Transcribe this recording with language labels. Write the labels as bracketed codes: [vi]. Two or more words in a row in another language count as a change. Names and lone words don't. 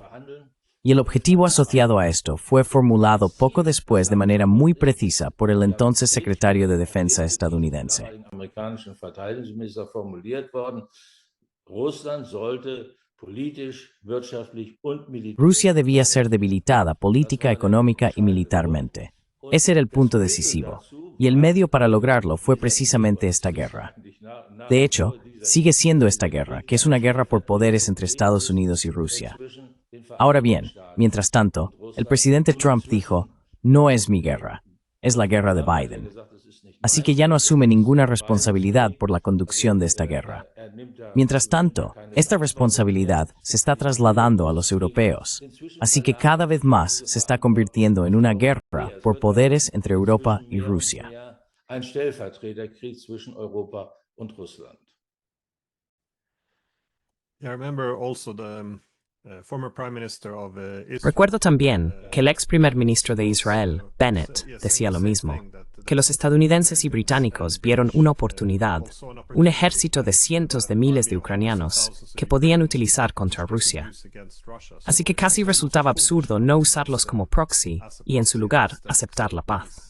[es] Y el objetivo asociado a esto fue formulado poco después de manera muy precisa por el entonces secretario de Defensa estadounidense. [de] Amerikanischen Verteidigungsminister formuliert worden. Russland sollte politisch, wirtschaftlich und militärisch. [es] Rusia debía ser debilitada política, económica y militarmente. Ese era el punto decisivo, y el medio para lograrlo fue precisamente esta guerra. De hecho, sigue siendo esta guerra, que es una guerra por poderes entre Estados Unidos y Rusia. Ahora bien, mientras tanto, el presidente Trump dijo: no es mi guerra, es la guerra de Biden. Así que ya no asume ninguna responsabilidad por la conducción de esta guerra. Mientras tanto, esta responsabilidad se está trasladando a los europeos. Así que cada vez más se está convirtiendo en una guerra por poderes entre Europa y Rusia. [de] Ein Stellvertreterkrieg zwischen Europa und Russland. [en] I remember also the former prime minister of Israel. [es] Recuerdo también que el ex primer ministro de Israel, Bennett, decía lo mismo, que los estadounidenses y británicos vieron una oportunidad, un ejército de cientos de miles de ucranianos que podían utilizar contra Rusia. Así que casi resultaba absurdo no usarlos como proxy y en su lugar aceptar la paz.